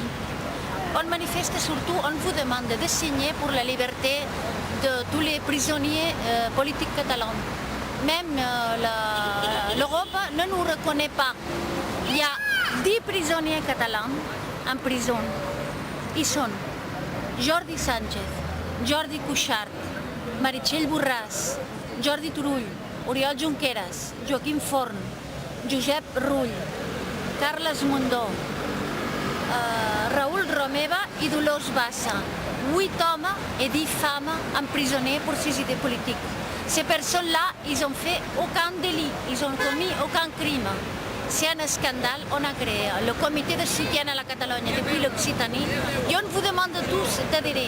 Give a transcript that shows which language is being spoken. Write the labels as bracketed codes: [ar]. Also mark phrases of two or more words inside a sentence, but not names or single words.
[fr] On manifeste surtout, on vous demande de signer pour la liberté de tous les prisonniers politiques catalans. Même l'Europe ne nous reconnaît pas. Il y a 10 prisonniers catalans en prison. Ils sont Jordi Sánchez, Jordi Cuixart, Meritxell Borràs, Jordi Turull, Oriol Junqueras, Joaquim Forn, Josep Rull, Carles Mundó, Raúl Romeva et Dolors Bassa. 8 hommes et 10 femmes emprisonnés pour ces idées politiques. Ces personnes-là, ils n'ont fait aucun délit, ils n'ont commis aucun crime. C'est un scandale, on a créé le comité de soutien à la Catalogne depuis l'Occitanie et on vous demande tous d'adhérer.